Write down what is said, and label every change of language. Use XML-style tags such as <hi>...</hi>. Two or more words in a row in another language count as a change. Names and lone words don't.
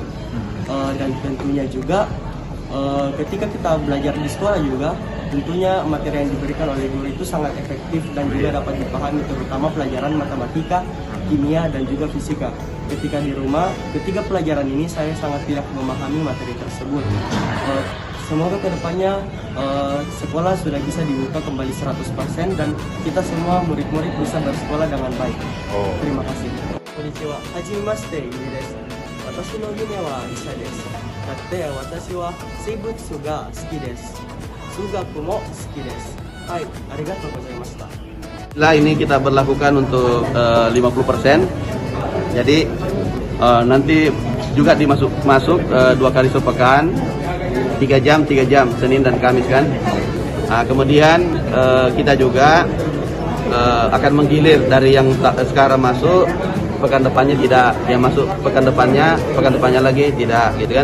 <id>Dan tentunya juga ketika kita belajar di sekolah juga, tentunya materi yang diberikan oleh guru itu sangat efektif dan juga dapat dipahami, terutama pelajaran matematika, kimia, dan juga fisika. Ketika di rumah, ketiga pelajaran ini saya sangat tidak memahami materi tersebut. Semoga kedepannya sekolah sudah bisa dibuka kembali 100% dan kita semua murid-murid bisa bersekolah dengan baik. Terima kasih.</id> <ja>こんにちは。初めまして、ユリです。私の夢は医者です. だって私は生物が好きです. 数学も好きです。はい、ありがとうございました.</ja> <id>Lah, ini kita berlakukan untuk 50%. Jadi nanti juga masuk 2 kali sepekan, 3 jam, Senin dan Kamis kan. Kemudian kita juga akan menggilir dari yang sekarang masuk, pekan depannya tidak, yang masuk pekan depannya lagi tidak, gitu kan.</id>